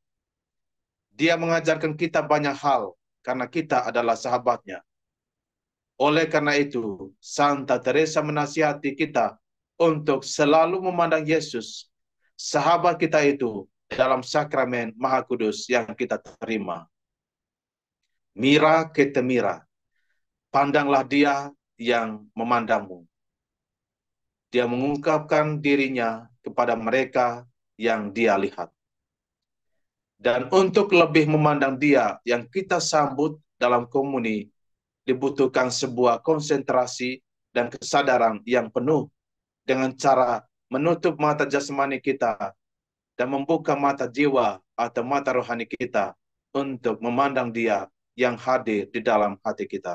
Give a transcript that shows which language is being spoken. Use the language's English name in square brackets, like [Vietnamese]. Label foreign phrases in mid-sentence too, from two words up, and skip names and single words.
[Indonesian] Dia mengajarkan kita banyak hal karena kita adalah sahabatnya. Oleh karena itu, Santa Teresa menasihati kita untuk selalu memandang Yesus, sahabat kita itu, dalam sakramen Maha Kudus yang kita terima. [Spanish] Mira que te mira, [Indonesian] pandanglah Dia yang memandangmu. Dia mengungkapkan dirinya kepada mereka yang Dia lihat. Dan untuk lebih memandang Dia yang kita sambut dalam komuni, dibutuhkan sebuah konsentrasi dan kesadaran yang penuh dengan cara menutup mata jasmani kita dan membuka mata jiwa atau mata rohani kita untuk memandang Dia yang hadir di dalam hati kita.